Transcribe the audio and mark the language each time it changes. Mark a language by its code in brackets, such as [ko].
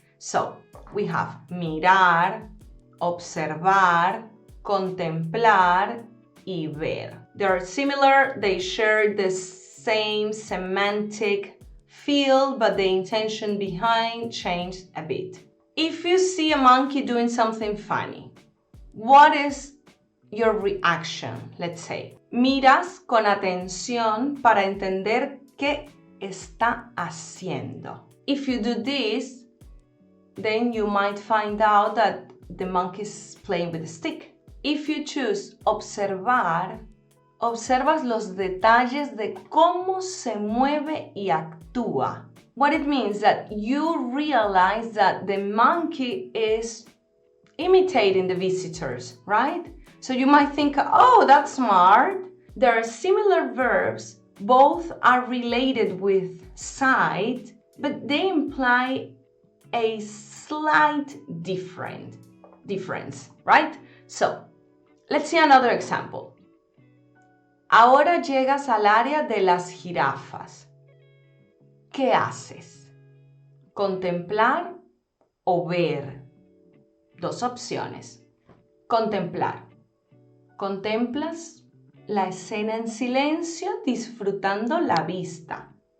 [en] So we have mirar, observar, contemplar, y ver. They are similar, they share the same semantic feel, but the intention behind changed a bit. If you see a monkey doing something funny, what is your reaction? Let's say, [es] miras con atención para entender qué está haciendo. [en] If you do this, then you might find out that the monkey is playing with a stick. If you choose [es] observar, observas los detalles de cómo se mueve y actúa. [en] what it means that you realize that the monkey is imitating the visitors, right? So you might think, oh, that's smart. There are similar verbs. Both are related with side, but they imply a slight difference, right? So, let's see another example. [es] Ahora llegas al área de las jirafas. ¿Qué haces? ¿Contemplar o ver? Dos opciones. Contemplar. Contemplas la escena en silencio disfrutando la vista.